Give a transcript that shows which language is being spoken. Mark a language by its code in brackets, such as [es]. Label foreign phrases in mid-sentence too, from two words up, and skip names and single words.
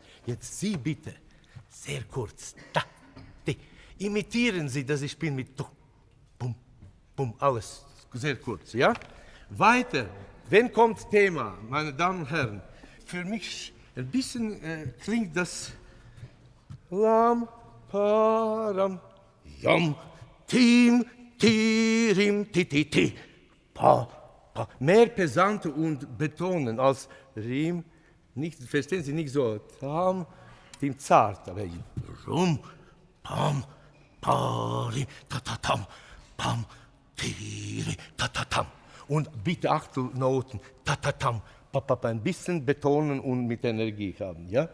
[de] Jetzt Sie bitte, sehr kurz. Imitieren Sie, dass ich spiele mit bum, bum, alles sehr kurz, ja? Weiter, wenn kommt Thema, meine Damen und Herren, für mich ein bisschen klingt das Lam, param, yam, tim, tirim, ti, pa, pa. Mehr pesante und betonen als Rim, nicht, verstehen Sie, nicht so tam, tim, zart, aber rum, pam, pari, tatatam, pam, tiri, tatatam. Und bitte Achtelnoten, tatatam, papapa, ein bisschen betonen und mit Energie haben, ja?